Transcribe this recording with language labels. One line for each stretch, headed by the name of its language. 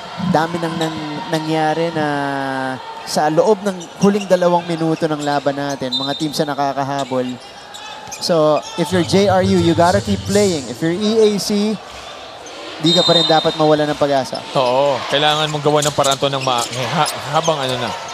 Filipino: Dami nang nangyari na sa loob ng huling 2 minuto ng laban natin. Mga teams na nakakahabol.
English: So, if you're JRU, you gotta keep playing. If you're EAC,
Filipino: di ka pa rin dapat mawala ng pag-asa. Oo. Kailangan mong gawa ng paraan to ng habang na.